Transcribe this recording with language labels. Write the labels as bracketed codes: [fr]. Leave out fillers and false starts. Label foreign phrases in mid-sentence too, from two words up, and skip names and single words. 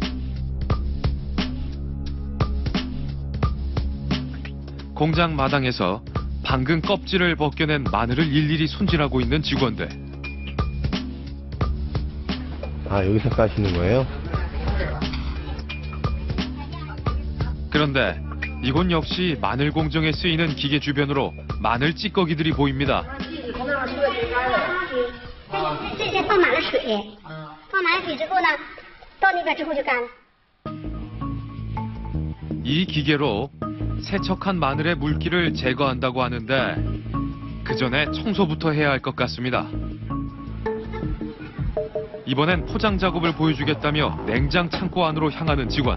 [ko] 공장 마당에서 방금 껍질을 벗겨낸 마늘을 일일이 손질하고 있는 직원들. 아, 여기서 까시는 거예요? 그런데 이곳 역시 마늘 공정에 쓰이는 기계 주변으로 마늘 찌꺼기들이 보입니다. [zh] 这先放满了水，放满了水之后呢，到那边之后就干了。 [ko] 이 기계로 세척한 마늘의 물기를 제거한다고 하는데 그 전에 청소부터 해야 할 것 같습니다. 이번엔 포장 작업을 보여주겠다며 냉장 창고 안으로 향하는 직원.